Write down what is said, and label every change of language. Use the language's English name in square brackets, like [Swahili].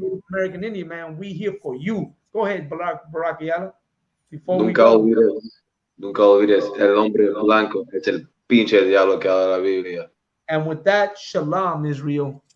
[English] American Indian, man, we here for you. Go ahead, Barak Ayala. [Spanish] Nunca olvides, el hombre blanco es el pinche diablo que habla la Biblia. [English] And with that, shalom, Israel.